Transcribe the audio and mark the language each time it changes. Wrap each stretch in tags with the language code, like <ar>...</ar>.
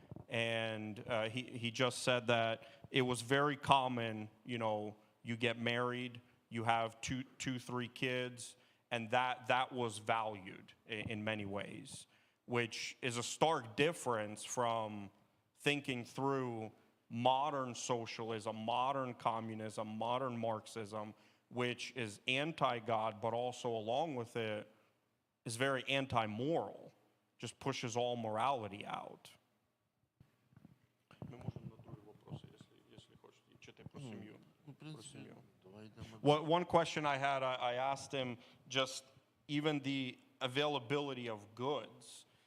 <en>And he just said that it was very common, you get married, you have two, 3 kids, and that was valued in many ways, which is a stark difference from thinking through modern socialism, modern communism, modern Marxism, which is anti-God, but also along with it is very anti-moral, just pushes all morality out.</en> <uk>Ми можемо на другий вопрос, якщо хочете, чи ти про сім'ю? Про сім'ю.</uk> <en>One question I had, I asked him just even the availability of goods.</en>